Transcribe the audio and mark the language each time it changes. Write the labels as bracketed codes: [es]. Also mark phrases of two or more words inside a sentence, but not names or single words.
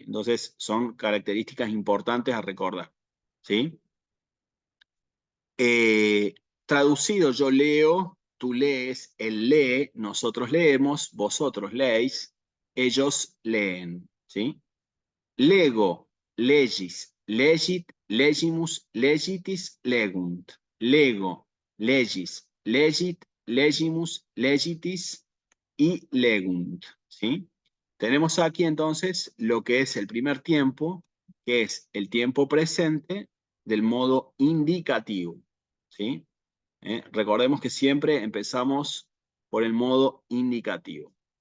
[es] Entonces son características importantes a recordar, ¿sí? Traducido, yo leo, tú lees, él lee, nosotros leemos, vosotros leéis, ellos leen, ¿sí? [la] Lego, legis, legit, legimus, legitis, legunt. Lego, legis, legit, legimus, legitis y legunt, ¿sí? [es] Tenemos aquí entonces lo que es el primer tiempo, que es el tiempo presente del modo indicativo, ¿sí? Recordemos que siempre empezamos por el modo indicativo.